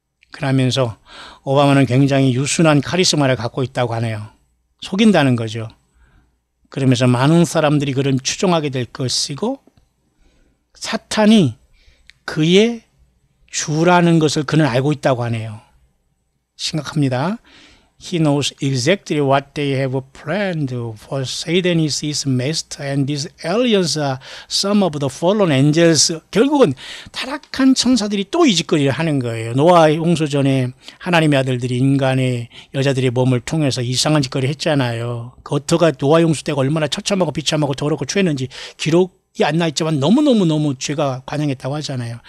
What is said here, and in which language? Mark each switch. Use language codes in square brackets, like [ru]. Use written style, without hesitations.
[ko] 그러면서 오바마는 굉장히 유순한 카리스마를 갖고 있다고 하네요. 속인다는 거죠. 그러면서 많은 사람들이 그를 추종하게 될 것이고 사탄이 그의 주라는 것을 그는 알고 있다고 하네요. 심각합니다. [en] He knows exactly what they have planned, for Satan is his master and these aliens are some of the fallen angels. [ko] 결국은 타락한 천사들이 또 이 짓거리를 하는 거예요. 노아 홍수 전에 하나님의 아들들이 인간의 여자들의 몸을 통해서 이상한 짓거리를 했잖아요. 그 어터가 노아 홍수 때가 얼마나 처참하고 비참하고 더럽고 추했는지 기록이 안 나 있지만 너무너무 죄가 관영했다고 하잖아요.